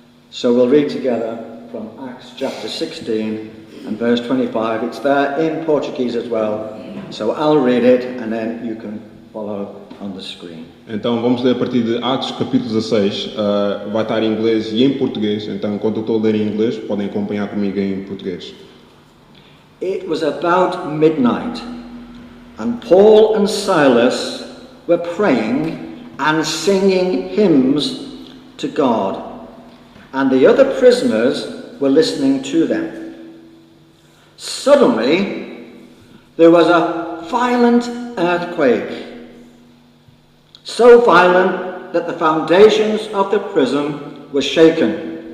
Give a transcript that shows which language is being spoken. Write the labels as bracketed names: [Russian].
[English] So we'll read together from Acts chapter 16 and verse 25. It's there in Portuguese as well. So I'll read it and then you can follow on the screen. [Portuguese] Então vamos ler a partir de Atos capítulo 16. Vai estar em inglês e em português. Então enquanto eu estou a ler em inglês, podem acompanhar comigo em português. [English] It was about midnight, and Paul and Silas were praying and singing hymns to God, and the other prisoners were listening to them. Suddenly, there was a violent earthquake, so violent that the foundations of the prison were shaken.